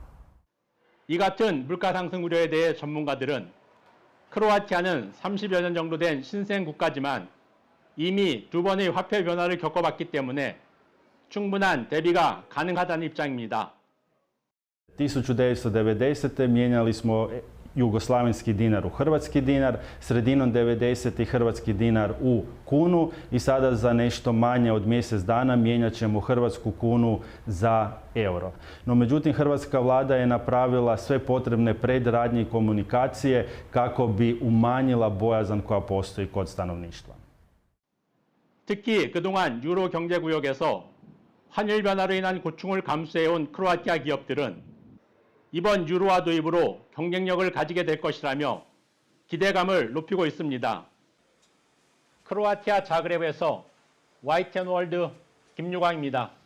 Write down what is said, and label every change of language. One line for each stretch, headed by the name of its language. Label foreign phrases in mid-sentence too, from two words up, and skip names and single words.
Korean: 이 같은 물가 상승 우려에 대해 전문가들은 크로아티아는 30여 년 정도 된 신생 국가지만 이미 두 번의 화폐 변화를 겪어봤기 때문에 충분한 대비가 가능하다는 입장입니다.
Croatian: 1990. mijenjali smo jugoslavenski dinar u hrvatski dinar, sredinom 90. hrvatski dinar u kunu i sada za nešto manje od mjesec dana mijenjat ćemo hrvatsku kunu za euro. No međutim, hrvatska vlada je napravila sve potrebne predradnje i komunikacije kako bi umanjila bojazan koja postoji kod stanovništva.
Korean: 특히 그동안 유로 경제구역에서 환율 변화로 인한 고충을 감수해온 크로아티아 기업들은 이번 유로화 도입으로 경쟁력을 가지게 될 것이라며 기대감을 높이고 있습니다. 크로아티아 자그레브에서 YTN 월드 김유광입니다.